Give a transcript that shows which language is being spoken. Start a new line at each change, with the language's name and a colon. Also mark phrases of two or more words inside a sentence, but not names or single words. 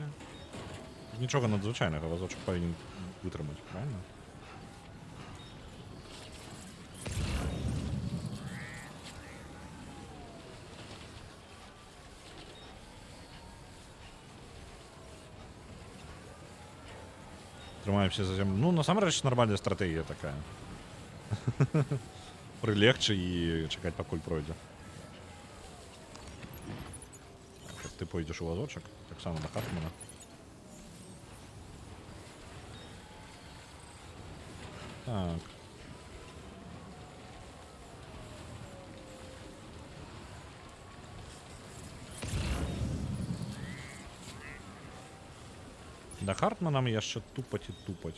Ukrainian: Нічого надзвичайного, вазочок повинен витримати, правильно? Тримаємося за землю.
Belarusian: Ну, насамрэч, нормальная стратегія такая.
Ukrainian: Прилегче і чекати, поки пройде. Так, як ти пойдеш у вазочок, так само на Хартмана. Так.
Belarusian: Да Хартманам яшчэ тупаць і тупаць.